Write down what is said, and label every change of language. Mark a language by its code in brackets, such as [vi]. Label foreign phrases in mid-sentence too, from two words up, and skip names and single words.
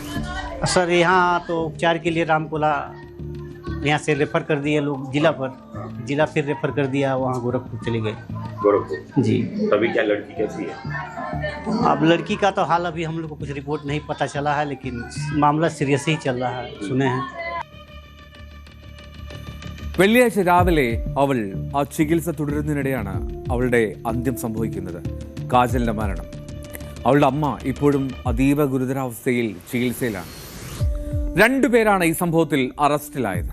[hi] सर यहाँ तो उपचार के लिए रामकोला यहाँ से रेफर कर दिए लोग जिला फिर रेफर कर दिया, वहाँ गोरखपुर चली गई। गोरखपुर जी। तभी क्या लड़की कैसी है? अब लड़की का तो हाल अभी हम लोग को कुछ रिपोर्ट नहीं पता चला है, लेकिन मामला सीरियस ही चल रहा है, सुने हैं। [ml] വെള്ളിയാഴ്ച രാവിലെ അവൾ ആ ചികിത്സ തുടരുന്നതിനിടെയാണ് അവളുടെ അന്ത്യം സംഭവിക്കുന്നത്. കാജലിന്റെ മരണം. അവളുടെ അമ്മ ഇപ്പോഴും അതീവ ഗുരുതരാവസ്ഥയിൽ ചികിത്സയിലാണ്. 2 പേരാണ് ഈ സംഭവത്തിൽ അറസ്റ്റിലായത്.